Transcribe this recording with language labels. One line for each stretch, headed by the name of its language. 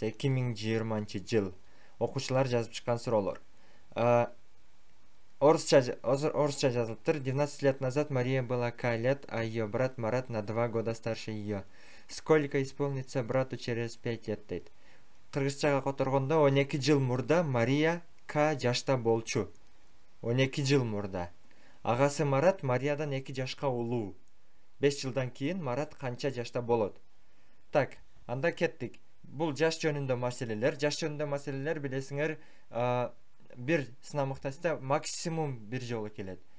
Kyrgyz: 2020 жыл окуучулар жазып чыккан суроолор. Орусча жазылыптыр.
Russian: 12 лет назад Мария была лет, а ее брат Марат на 2 года старше ее. Сколько исполнится брату через 5 лет
Kyrgyz: дейт. Кыргызчага которгондо 12 жыл мурда Мария К жашта болчу. 12 жыл мурда. Агасы Марат Мариядан 2 жашка улуу. 5 жылдан кийин Марат канча жашта болот? Так, анда кеттик. Бул жаш жөнүндө маселелер билесиңер, бир сынамыктаста максимум бир жолу келет.